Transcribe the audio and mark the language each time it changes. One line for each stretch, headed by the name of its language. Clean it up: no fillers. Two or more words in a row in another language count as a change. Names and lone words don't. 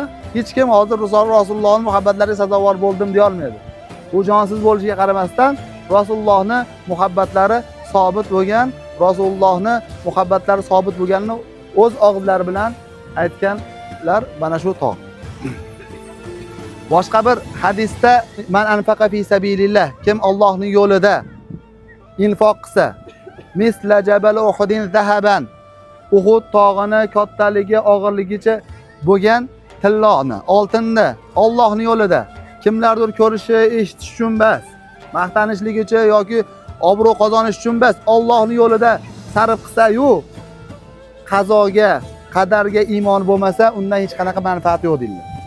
Uzbek: Hech kim hozir Rasulullohning muhabbatlariga sazovor bo'ldim deya olmaydi. Bu jonsiz bo'lishiga qaramasdan Rasulullohning muhabbatlari sobit bo'lgan, Rasulullohning muhabbatlari sobit bo'lganini o'z og'izlari bilan aytganlar mana shu tog'. Boshqa bir hadisda
Arabic: من أنفق في سبيل الله,
Uzbek: kim Allohning yo'lida infoq qilsa,
Arabic: مثل جبل أحد ذهبا,
Uzbek: Uhud tog'ini kattaligi, og'irligicha bo'lgan tilloni, oltinni Allohning yo'lida kimlardir ko'rishi, eshitish uchun emas, maqtanishlik uchun yoki obro' qozonish uchun emas, Allohning yo'lida sarf qilsa-yu, qazoga, qadarga iymon bo'lmasa, undan hech qanaqa manfaat yo'q deydilar.